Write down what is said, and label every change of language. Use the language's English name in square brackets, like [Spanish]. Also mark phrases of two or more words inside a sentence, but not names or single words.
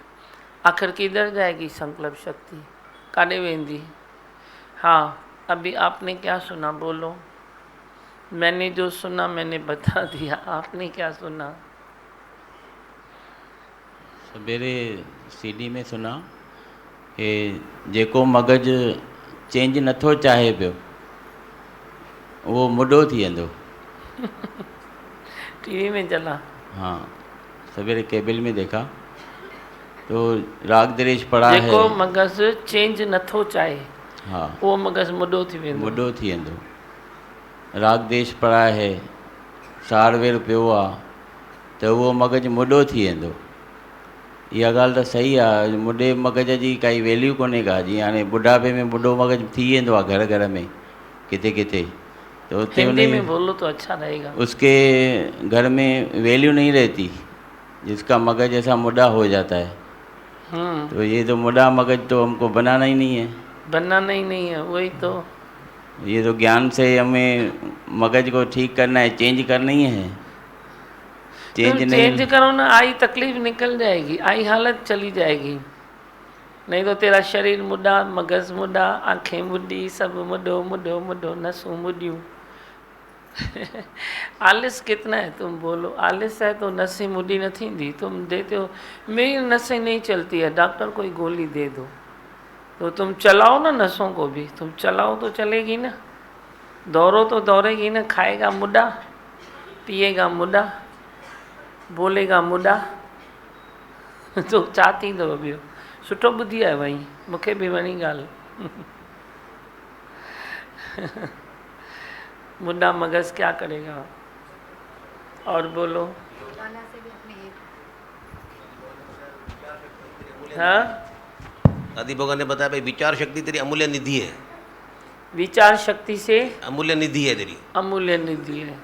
[Hindi] आखिर किधर जाएगी संकल्प शक्ति, [Sindhi] काले वेंदी। [Hindi] हाँ, अभी आपने क्या सुना बोलो। मैंने जो सुना मैंने बता दिया, आपने क्या सुना? सवेरे सीडी में सुना कि [Sindhi] जेको मगज चेंज नथो चाहे पियो वो मुडो थी वेंदो। [Hindi] टीवी में चला। हाँ, सवेरे केबल में देखा तो राग द्वेष पड़ा है। [Sindhi] जेको मगज चेंज नथो चाहे, [Hindi] हाँ, [Sindhi] वो मगज मुडो थी वेंदो। मुडो थी वेंदो। [Hindi] राग द्वेष पड़ा है, [Sindhi] सारवेर पियो आहे त उहो मगज मुडो थी वेंदो। इहा ॻाल्हि त सही आहे, मुडे मगज जी काई वैल्यू कोन्हे का। जीअं हाणे बुढ़ापे में मुडो मगज थी वेंदो आहे घर घर में किथे किथे, तो उते [Hindi] हिंदी में [Sindhi] उन [Hindi] बोलो तो अच्छा रहेगा। उसके घर में वैल्यू नहीं रहती, जिसका मगज ऐसा मुडा हो जाता है। तो ये तो मुडा मगज तो हमको बनाना ही नहीं है, बनाना ही नहीं है, वही तो। ये तो ज्ञान से हमें मगज को ठीक करना है, चेंज करना ही है। चेंज तुम नहीं चेंज करो ना, आई तकलीफ निकल जाएगी, आई हालत चली जाएगी। नहीं तो तेरा शरीर मुडा, मगज मुडा, आंखें मुडी, सब [Sindhi] मुडो मुडो मुडो, नसूं मुडियूं। [Hindi] आलिस कितना है तुम बोलो। आलिस है तो नसें [Sindhi] मुडी न थींदी। [Hindi] तुम देते हो मेरी नसें नहीं चलती है, डॉक्टर कोई गोली दे दो, तो तुम चलाओ ना नसों को भी। तुम चलाओ तो चलेगी ना, दौड़ो तो दौड़ेगी ना। खाएगा मुडा, पिएगा मुडा, बोलेगा मुडा, तो [Sindhi] छा थींदो ॿियो। सुठो ॿुधी आहे भई, मूंखे बि वणी ॻाल्हि। [Hindi] मुडा मगज क्या करेगा। और बोलो। हाँ, दादी भगवान ने बताया भाई विचार शक्ति तेरी अमूल्य निधि है। विचार शक्ति से अमूल्य निधि है तेरी, अमूल्य निधि है।